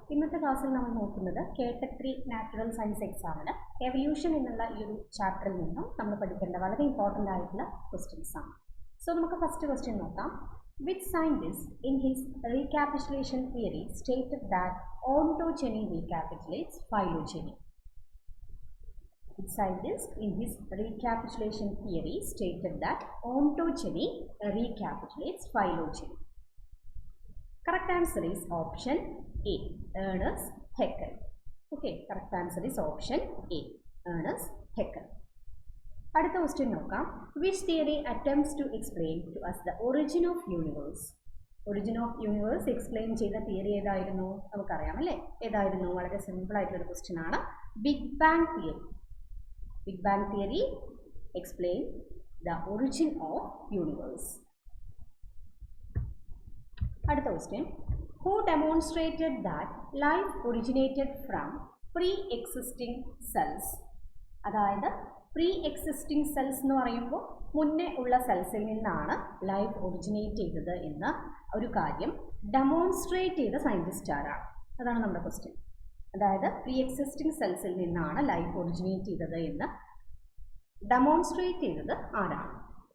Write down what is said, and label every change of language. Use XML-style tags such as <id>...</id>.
<ml>ഇന്നത്തെ ക്ലാസ്സിൽ നമ്മൾ നോക്കുന്നത് കേട്ടഗറി നാച്ചുറൽ സയൻസ് എക്സാമിന് എവല്യൂഷൻ എന്നുള്ള ഈ ഒരു ചാപ്റ്ററിൽ നിന്നും നമ്മൾ പഠിക്കേണ്ട വളരെ ഇമ്പോർട്ടൻ്റ് ആയിട്ടുള്ള ക്വസ്റ്റ്യൻസ് ആണ്.</ml> <en>So നമുക്ക് first question നോക്കാം. Which scientist in his recapitulation theory stated that ontogeny recapitulates phylogeny? Which scientist in his recapitulation theory stated that ontogeny recapitulates phylogeny? Correct answer is option A, Ernest Haeckel. Okay, correct answer is option A, Ernest Haeckel.</en> <ml>അടുത്ത question നോക്കാം.</ml> <en>Which theory attempts to explain to us the origin of universe?</en> <ml>Origin of universe explain ചെയ്ത theory ഏതായിരുന്നു? നമുക്കറിയാം അല്ലേ? ഏതായിരുന്നു? വളരെ simple ആയിട്ടുള്ള ഒരു ക്വസ്റ്റ്യൻ ആണ്. Big bang theory.</ml> <en>Big Bang theory explain the origin of universe.</en> <ml>അടുത്ത question.</ml> <en>Who demonstrated that life originated from pre-existing cells?</en> <ml>അതായത് pre-existing cells എന്ന് പറയുമ്പോൾ മുന്നേ ഉള്ള സെൽസിൽ നിന്നാണ് ലൈഫ് ഒറിജിനേറ്റ് ചെയ്തത് എന്ന ഒരു കാര്യം ഡെമോൺസ്ട്രേറ്റ് ചെയ്ത സയൻറ്റിസ്റ്റ് ആരാണ്? അതാണ് നമ്മുടെ ക്വസ്റ്റ്യൻ. അതായത് പ്രീ എക്സിസ്റ്റിംഗ് സെൽസിൽ നിന്നാണ് ലൈഫ് ഒറിജിനേറ്റ് ചെയ്തത് എന്ന് ഡെമോൺസ്ട്രേറ്റ് ചെയ്തത് ആരാണ്?</ml>